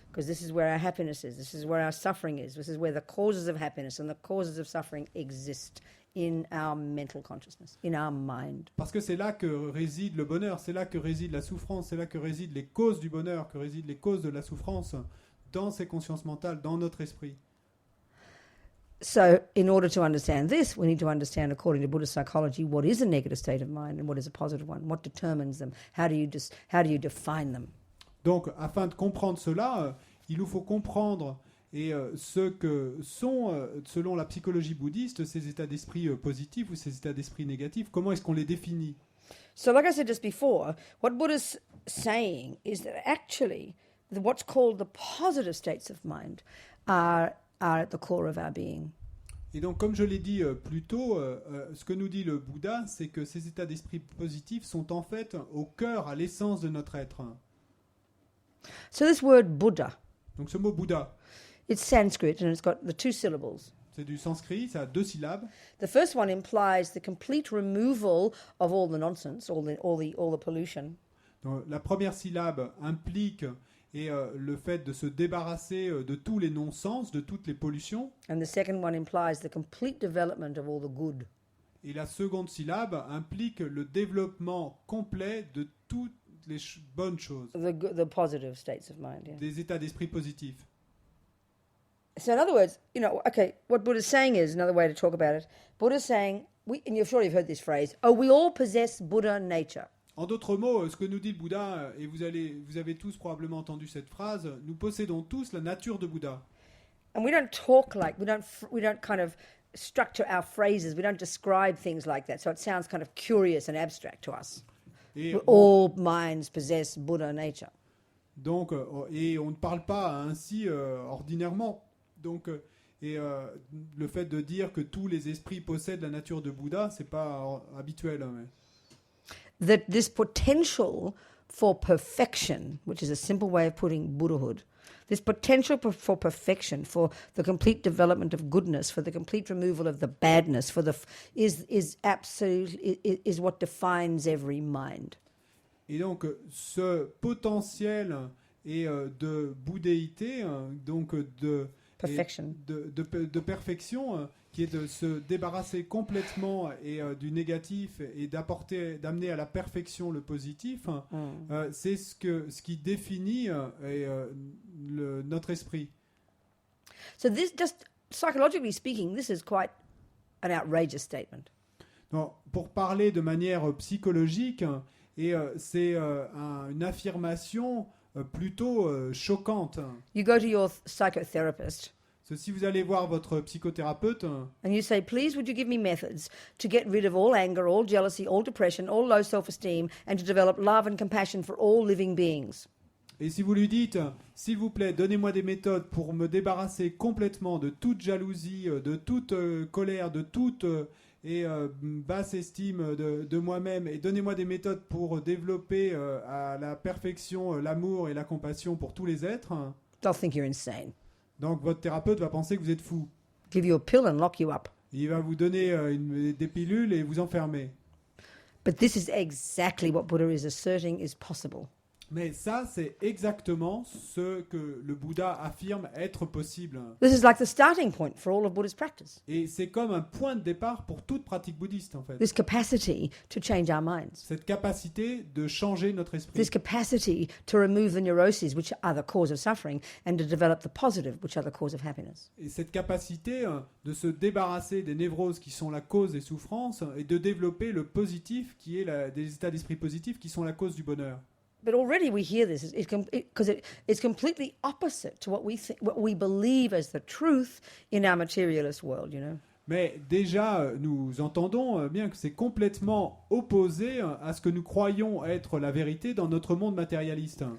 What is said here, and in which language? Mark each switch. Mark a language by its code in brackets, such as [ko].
[en] Because this is where our happiness is. This is where our suffering is. This is where the causes of happiness and the causes of suffering exist in our mental consciousness, in our mind. [fr] Parce que c'est là que réside le bonheur, c'est là que réside la souffrance, c'est là que résident les causes du bonheur, que résident les causes de la souffrance, dans ces consciences mentales, dans notre esprit. [en] So, in order to understand this, we need to understand, according to Buddhist psychology, what is a negative state of mind and what is a positive one. What determines them? How do you define them? [fr] Donc, afin de comprendre cela, il nous faut comprendre ce que sont, selon la psychologie bouddhiste, ces états d'esprit positifs ou ces états d'esprit négatifs. Comment est-ce qu'on les définit? [en] So, like I said just before, what Buddha's saying is that actually what's called the positive states of mind are at the core of our being. [fr] Et donc, comme je l'ai dit plus tôt, ce que nous dit le Bouddha, c'est que ces états d'esprit positifs sont en fait au cœur, à l'essence de notre être. [en] So this word Buddha, [fr] Donc, ce mot Bouddha, [en] it's Sanskrit and it's got the two syllables. [fr] C'est du sanskrit, ça a 2 syllabes. [en] The first one implies the complete removal of all the nonsense, all the pollution. [fr] Donc, la première syllabe implique le fait de se débarrasser de tous les non-sens, de toutes les pollutions. [en] And the second one implies the complete development of all the good. [fr] Et la seconde syllabe implique le développement complet de toutes les bonnes choses, [en] The positive states of mind. Yeah. [fr] des états d'esprit positifs. [en] So in other words, okay, what Buddha's saying is, another way to talk about it, Buddha's saying, and you've surely heard this phrase, we all possess Buddha nature. [fr] En d'autres mots, ce que nous dit le Bouddha, et vous avez tous probablement entendu cette phrase, nous possédons tous la nature de Bouddha. [en] And we don't talk like, we don't kind of structure our phrases, we don't describe things like that, so it sounds kind of curious and abstract to us. [fr] Et [en] All minds possess Buddha nature. [fr] donc, et on ne parle pas ainsi ordinairement. Donc, le fait de dire que tous les esprits possèdent la nature de Bouddha, c'est pas habituel. Mais... [en] That this potential for perfection, which is a simple way of putting Buddhahood, this potential for perfection, for the complete development of goodness, for the complete removal of the badness, is absolutely is what defines every mind. [fr] Et donc, ce potentiel de bouddhéité, donc [en] Perfection. [fr] de perfection, qui est de se débarrasser complètement du négatif et d'amener à la perfection le positif, c'est ce qui définit notre esprit. [en] So this, just psychologically speaking, this is quite an outrageous statement. [fr] Donc, pour parler de manière psychologique, c'est une affirmation plutôt choquante. [en] You go to your psychotherapist [fr] Si vous allez voir votre psychothérapeute [en] and you say, please would you give me methods to get rid of all anger, all jealousy, all depression, all low self-esteem, and to develop love and compassion for all living beings. [fr] Et si vous lui dites, s'il vous plaît, donnez-moi des méthodes pour me débarrasser complètement de toute jalousie, de toute colère, de toute basse estime de moi-même, et donnez-moi des méthodes pour développer à la perfection l'amour et la compassion pour tous les êtres, [en] They'll think you're insane. [fr] donc votre thérapeute va penser que vous êtes fou. [en] Give you a pill and lock you up. [fr] Il va vous donner des pilules et vous enfermer. [en] But this is exactly what Buddha is asserting is possible. [fr] Mais ça, c'est exactement ce que le Bouddha affirme être possible. [en] This is like the starting point for all of Buddha's practice. [fr] Et c'est comme un point de départ pour toute pratique bouddhiste, en fait. [en] This capacity to change our minds. [fr] Cette capacité de changer notre esprit. [en] This capacity to remove the neuroses, which are the cause of suffering, and to develop the positive, which are the cause of happiness. [fr] Et cette capacité de se débarrasser des névroses qui sont la cause des souffrances et de développer le positif qui est des états d'esprit positifs qui sont la cause du bonheur. [en] But already we hear this because it's completely opposite to what we believe as the truth in our materialist world, you know. [fr] Mais déjà, nous entendons bien que c'est complètement opposé à ce que nous croyons être la vérité dans notre monde matérialiste.